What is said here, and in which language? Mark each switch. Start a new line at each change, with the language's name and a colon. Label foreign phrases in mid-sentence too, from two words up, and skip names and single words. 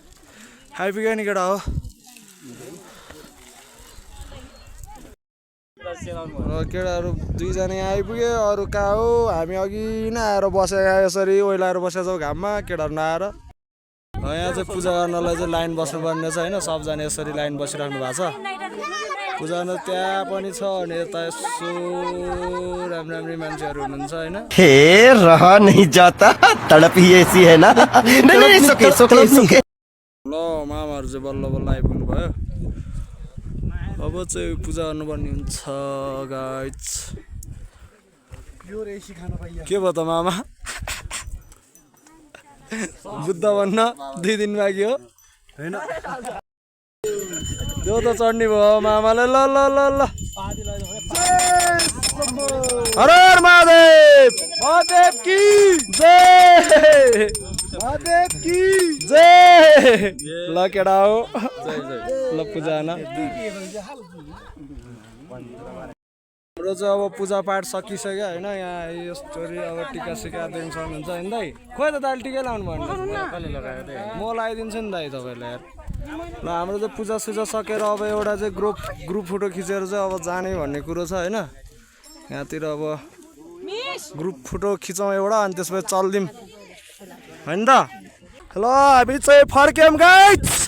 Nepali: आइपुग्यो नि केटा हो केटाहरू 2 जना यहाँ आइपुग्यो अरू कहाँ हो हामी अघि नै आएर बसेका यसरी ओइलाएर बसेका छौँ घाममा केटाहरू नआएर यहाँ चाहिँ पूजा गर्नलाई चाहिँ लाइन बस्नुपर्ने छ होइन सबजना यसरी लाइन बसिराख्नु भएको छ पूजा गर्न त्यहाँ पनि छ अनि यता यसो राम्री मान्छेहरू हुनुहुन्छ होइन
Hindi: हे रहा नहीं जाता तड़प ही ऐसी है ना नहीं सुके
Nepali: ल मामाहरू चाहिँ बल्ल बल्ल आइपुग्नु भयो अब चाहिँ पूजा गर्नुपर्ने हुन्छ गाइज के भयो त मामा बुद्ध भन्न 2 दिन बाँकी हो होइन त्यो त चढ्ने भयो मामाले ल ल ल ल
Hindi: हर हर महादेव महादेव की जय
Nepali: महादेव की जय ल केटा हो ल पूजा न हाम्रो चाहिँ अब पूजा पाठ सकिसक्यो होइन यहाँ यो स्टोरी अब टिका सिका दिनु सक्नुहुन्छ होइन दाइ खोइ त दाइले टिकै लाउनु भन्नु म लगाइदिन्छु नि दाइ तपाईँलाई यार ल हाम्रो चाहिँ पूजा सुजा सकेर अब एउटा चाहिँ
English: group photo
Nepali: खिचेर चाहिँ अब जाने भन्ने कुरो छ होइन यहाँतिर अब
English: group photo
Nepali: खिचौँ एउटा अनि त्यसपछि चल्दिउँ होइन त ल हामी चाहिँ फर्क्यौँ गाइज